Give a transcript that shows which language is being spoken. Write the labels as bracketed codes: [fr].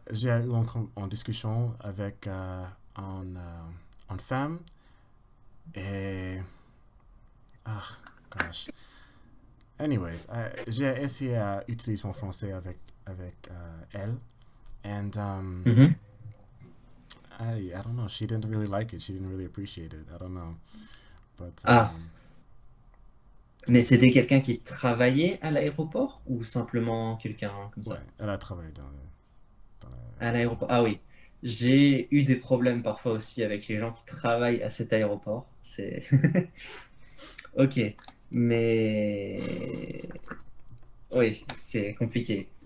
[fr] j'ai eu une discussion avec une femme et ah gosh. Anyways, j'ai essayé à utiliser mon français avec elle and Mhm. [en] I don't know. She didn't really like it. She didn't really appreciate it. I don't know, but [fr] Ah, mais c'était quelqu'un qui travaillait à l'aéroport ou simplement quelqu'un comme ouais, ça? elle a travaillé dans À l'aéroport. l'aéroport. Ah oui. J'ai eu des problèmes parfois aussi avec les gens qui travaillent à cet aéroport. C'est ok. Mais oui, c'est compliqué.